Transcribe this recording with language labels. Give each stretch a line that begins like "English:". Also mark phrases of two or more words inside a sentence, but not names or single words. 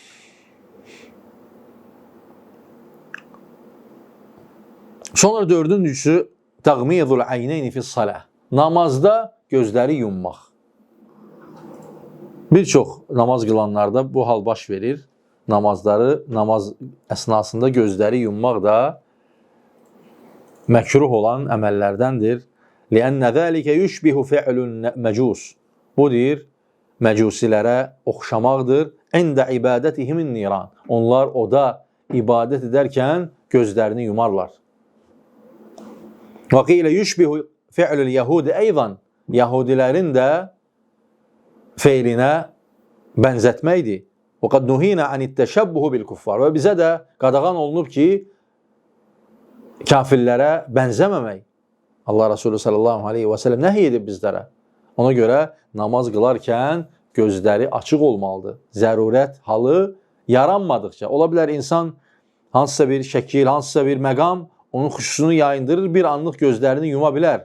Azerbaijani: Sonra dördüncüsü,
Arabic: تغميض العينين في الصلاة.
Azerbaijani: Namazda gözləri yummaq. Bir çox namaz qılanlarda bu hal baş verir. Namaz əsnasında gözləri yummaq da məkruh olan əməllərdəndir.
Arabic: لِأَنَّ ذَٰلِكَ يُشْبِهُ فِعْلُ الْمَجُوسِ.
Azerbaijani: Bu deyir, məcusilərə oxşamaqdır.
Arabic: عِنْدَ عِبَادَتِهِمِ النِّيرَانِ.
Azerbaijani: Onlar oda ibadət edərkən gözlərini yumarlar.
Arabic: وَقِيلَ يُشْبِهُ فِعْلُ الْيَهُودِ اَيْضًا.
Azerbaijani: Yahudilərin də feilinə bənzətməkdir.
Arabic: وَقَدْ نُهِينَ عَنِ التَّشَبُّهُ بِالْكُفَّارِ.
Azerbaijani: Və bizə də qadağan olunub ki, kafirlərə bənzəməmək. Allah Resulü
Arabic: صلى الله عليه وسلم
Azerbaijani: nəhiy edib bizlərə. Ona görə namaz qılarkən gözləri açıq olmalıdır. Zərurət halı yaranmadıqca. Ola bilər insan hansısa bir şəkil, hansısa bir məqam onun xuşusunu yayındırır, bir anlıq gözlərini yuma bilər.